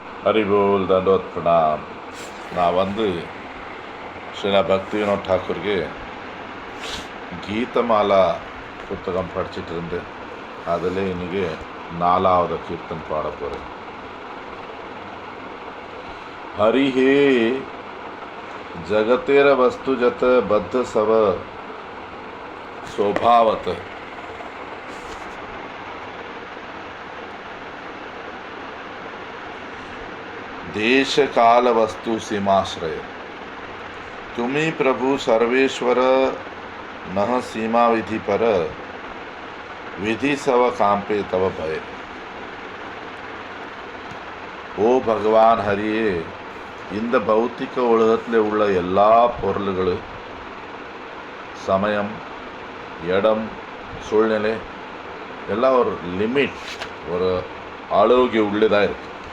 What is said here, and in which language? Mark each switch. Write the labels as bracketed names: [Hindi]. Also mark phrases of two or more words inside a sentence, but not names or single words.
[Bangla] হরিবোল দণ্ডবৎ প্রণাম. [Tamil] நான் ஸ்ரீலா பக்தி வினோத் டாக்கூருக்கு கீதமாலா புத்தகம் படிச்சுட்டு இருந்தேன். அதில் இன்னைக்கு 4வது கீர்த்தன் பாட போகிறேன். [Bangla] হরি হে জগতের বস্তু যত বদ্ধ সব স্বভাবত দেশ কাল বস্তু সীমাশ্রয় তুমি প্রভু সর্বেশ্বর নহ সীমা বিধি পর বিধি সব কাঁপে তব ভয়. [Tamil] ஓ பகவான் ஹரியே, இந்த பௌத்திக உலகத்தில் உள்ள எல்லா பொருள்களும் சமயம், இடம், சூழ்நிலை எல்லாம் ஒரு லிமிட், ஒரு அளவுக்கு உள்ளதாக இருக்கு.